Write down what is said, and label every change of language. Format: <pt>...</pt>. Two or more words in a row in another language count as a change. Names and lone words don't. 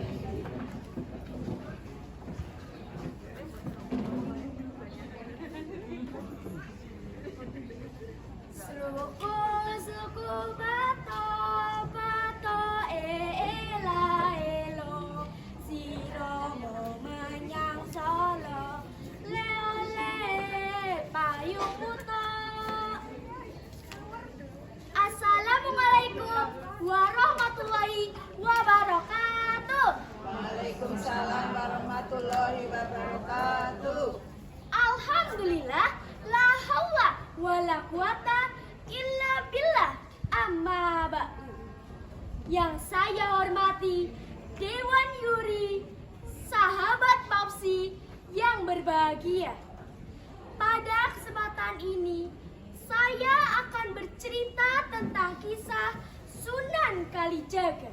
<jv>Suku bato bato ela elo siro mau menyang Solo leole payung buto.</jv> <ar>السلام عليكم ورحمة الله وبركاته. وعليكم السلام ورحمة الله وبركاته. الحمد لله، لا حول ولا قوة إلا بالله. أما بعد.</ar> <id>Yang saya hormati Dewan Yuri, sahabat Papsi yang berbahagia. Pada kesempatan ini, saya akan bercerita tentang kisah Sunan Kalijaga.</id>